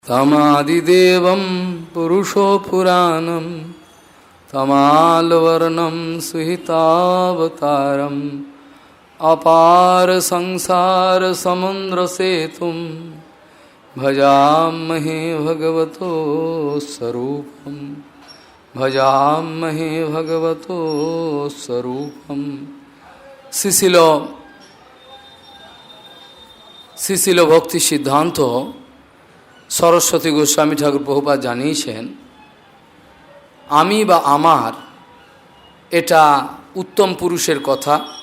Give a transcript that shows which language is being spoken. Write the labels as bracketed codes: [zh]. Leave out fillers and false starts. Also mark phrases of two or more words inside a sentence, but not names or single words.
[sa] तमादिदेवं पुरुषो पुराणं तमालवर्णं सुहितावतारम् अपार संसार समुद्र सेतुं भजामहे भगवतो स्वरूपं भजामहे भगवतो स्वरूपं। [bn] শ্রীশিল ভক্তি সিদ্ধান্ত সরস্বতী গোস্বামী ঠাকুর প্রভুপাদ জানিয়েছেন, আমি বা আমার এটা উত্তম পুরুষের কথা।